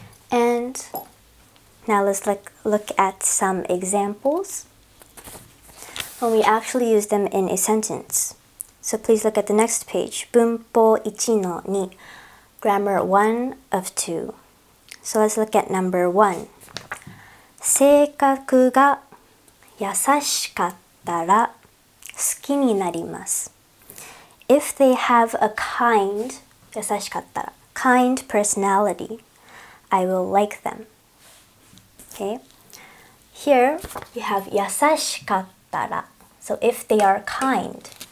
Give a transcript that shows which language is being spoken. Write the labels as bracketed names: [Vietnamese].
[English] And now let's look at some examples when we actually use them in a sentence. So please look at the next page. [Japanese] 文法1の2, [English] grammar 1 of 2. So let's look at number 1. [Japanese] 性格が優しかったら好きになります. [English] If they have a kind, 優しかったら, kind personality, I will like them. Okay? Here you have 優しかったら. So if they are kind.